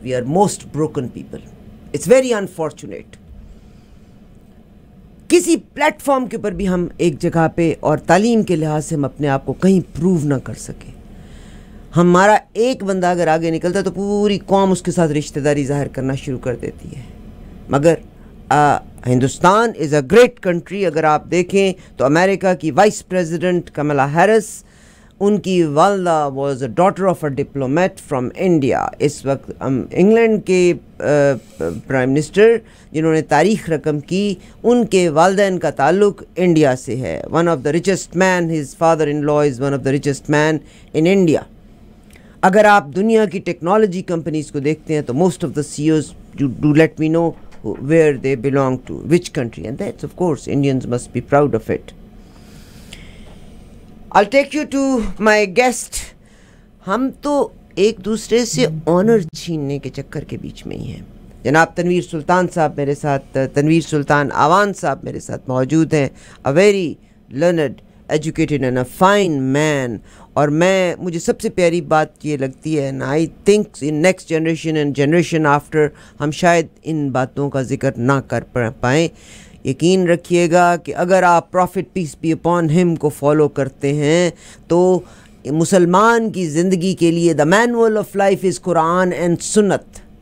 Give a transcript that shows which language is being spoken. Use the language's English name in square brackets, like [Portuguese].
[English] We are most broken people. It's very unfortunate. [Urdu] کسی plate form کے اوپر بھی ہم ایک جگہ پہ اور تعلیم کے لحاظ سے ہم اپنے آپ کو کہیں پروو نہ کر سکیں. ہمارا ایک بندہ اگر آگے نکلتا ہے تو پوری قوم اس کے ساتھ رشتہ داری ظاہر کرنا شروع کر دیتی ہے. [English] مگر Hindustan is a great country. [Urdu] اگر آپ دیکھیں تو امریکہ کی وائس پریزیڈنٹ کملا ہیرس, ان کی والدہ [English] Was a daughter of a diplomat from India. [Urdu] اس وقت انگلینڈ کے پرائم منسٹر جنہوں نے تاریخ رقم کی, ان کے والدین کا تعلق انڈیا سے ہے. [English] One of the richest men, his father in law is one of the richest men in India. [Urdu] اگر آپ دنیا کی ٹیکنالوجی کمپنیز کو دیکھتے ہیں تو [English] Most of the CEOs do let me know where they belong to which country, and that's of course Indians must be proud of it. I'll take you to my guest. [Urdu] ہم تو ایک دوسرے سے owner چھیننے کے چکر کے بیچ میں ہی ہیں. جناب تنویر سلطان صاحب میرے ساتھ, تنویر سلطان آوان صاحب میرے ساتھ موجود ہیں. [English] A very learned, educated and a fine man. [Urdu] اور مجھے سب سے پیاری بات یہ لگتی ہے, [English] and I think in next generation and generation after [Urdu] him شاید ان باتوں کا ذکر نہ کر پائیں. یقین رکھیے گا کہ اگر آپ [English] prophet peace be upon ہم [Urdu] کو فالو کرتے ہیں تو مسلمان کی زندگی کے لیے [English] The manual of life is Quran and سنت.